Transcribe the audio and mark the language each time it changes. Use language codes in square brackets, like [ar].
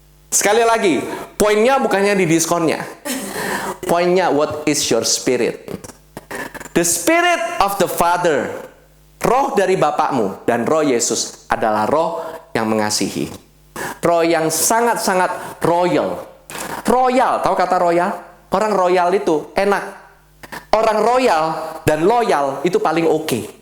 [id] Sekali lagi, poinnya bukannya di diskonnya. Poinnya, [en] what is your spirit? The spirit of the Father, [id] roh dari Bapakmu dan roh Yesus adalah roh yang mengasihi. Roh yang sangat-sangat royal. Royal, tahu kata royal? Orang royal itu enak. Orang royal dan loyal itu paling oke.